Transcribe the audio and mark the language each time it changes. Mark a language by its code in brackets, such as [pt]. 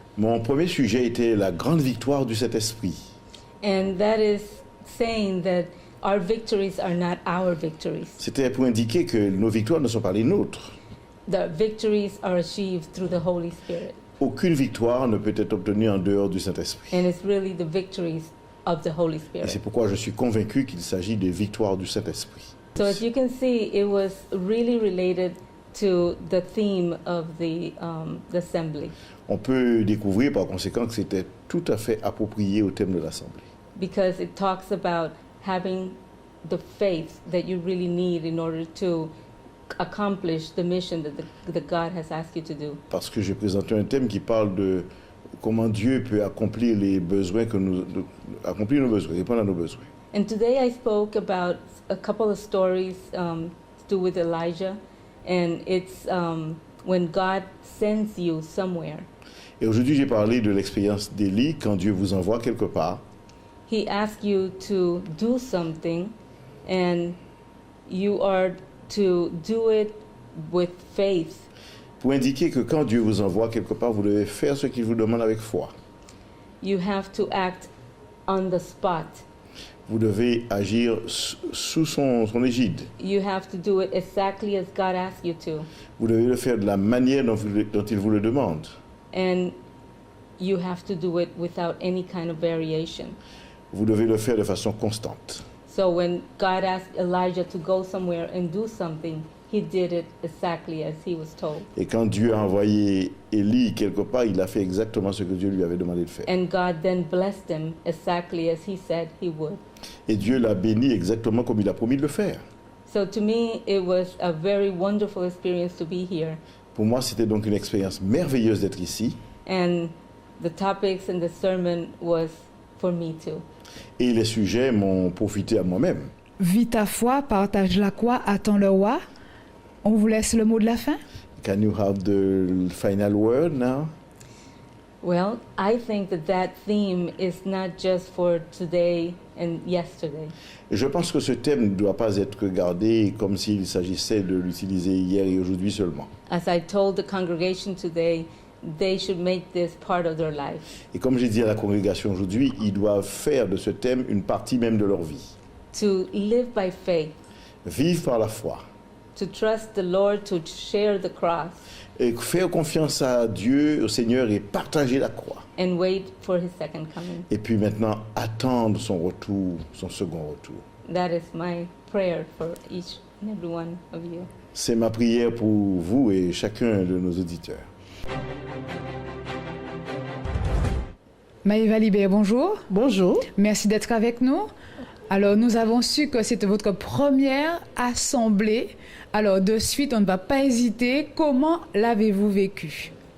[fr] Mon premier sujet était la grande victoire du Saint-Esprit. [en] And that is saying that our victories are not our victories. [fr] C'était pour indiquer que nos victoires ne sont pas les nôtres. [en] The victories are achieved through the Holy Spirit. [fr] Aucune victoire ne peut être obtenue en dehors du Saint-Esprit. [en] And it's really the victories of the Holy [fr] Et c'est [en] Spirit. [fr] pourquoi je suis convaincu qu'il s'agit des victoires du Saint-Esprit. [en] So as you can see, it was really related to the theme of the assembly, [fr] On peut découvrir par conséquent que c'était tout à fait approprié au thème de l'Assemblée. [en] because it talks about having the faith that you really need in order to accomplish the mission that God has asked you to do. [fr] Parce que j'ai présenté un thème qui parle de comment Dieu peut accomplir les besoins accomplir nos besoins, répondre à nos besoins. [en] And today I spoke about a couple of stories to do with Elijah, and it's when God sends you somewhere. [fr] Et aujourd'hui, j'ai parlé de l'expérience d'Élie quand Dieu vous envoie quelque part. [en] He asks you to do something, and you are to do it with faith. [fr] Pour indiquer que quand Dieu vous envoie quelque part, vous devez faire ce qu'il vous demande avec foi. [en] You have to act on the spot. [fr] Vous devez agir sous son égide. [en] You have to do it exactly as God asks you to. [fr] Vous devez le faire de la manière dont il vous le demande. [en] And you have to do it without any kind of variation. [fr] Vous devez le faire de façon constante. [en] So when God asked Elijah to go somewhere and do something, he did it exactly as he was told. [fr] Et quand Dieu a envoyé Élie quelque part, il a fait exactement ce que Dieu lui avait demandé de faire. [en] And God then blessed him exactly as he said he would. [fr] Et Dieu l'a béni exactement comme il a promis de le faire. [en] So to me, it was a very wonderful experience to be here. [fr] Pour moi, c'était donc une expérience merveilleuse d'être ici. [en] And the topics and the sermon was for me too. [fr] Et les sujets m'ont profité à moi-même. Vis ta foi, partage la quoi, attends le roi. On vous laisse le mot de la fin. [en] Can you have the final word now? Well, I think that theme is not just for today and yesterday. [fr] Je pense que ce thème ne doit pas être regardé comme s'il s'agissait de l'utiliser hier et aujourd'hui seulement. [en] As I told the congregation today, they should make this part of their life. [fr] Et comme j'ai dit à la congrégation aujourd'hui, ils doivent faire de ce thème une partie même de leur vie. [en] To live by faith, [fr] Vivre par la foi. [en] to trust the Lord, to share the cross, [fr] Et faire confiance à Dieu, au Seigneur, et partager la croix. [en] and wait for his second coming. [fr] Et puis maintenant, attendre son retour, son second retour. [en] That is my prayer for each and every one of you. [fr] C'est ma prière pour vous et chacun de nos auditeurs. Maëva Libert, bonjour. Bonjour. Merci d'être avec nous. Alors, nous avons su que c'était votre première assemblée. Alors, de suite, on ne va pas hésiter. Comment l'avez-vous vécu?